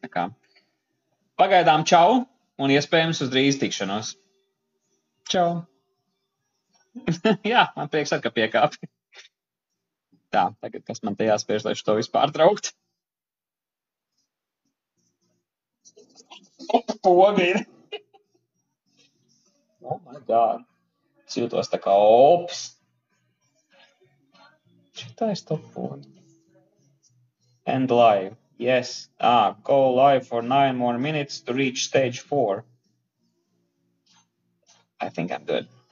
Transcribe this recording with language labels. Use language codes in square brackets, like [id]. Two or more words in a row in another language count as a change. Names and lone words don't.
[lv] Tā kā pagaidām čau un iespējams uz drīz tikšanos. Čau! Jā, man prieks ar, ka piekāpi. Tā, tagad kas man te jāspiež, lai šo visu pārtraukt? Poga ir. [en] Oh my God. [lv] Es jūtos tā kā ops. Šitā ir stopoga. [en] And live. Yes. Go live for 9 more minutes to reach stage 4. I think I'm good.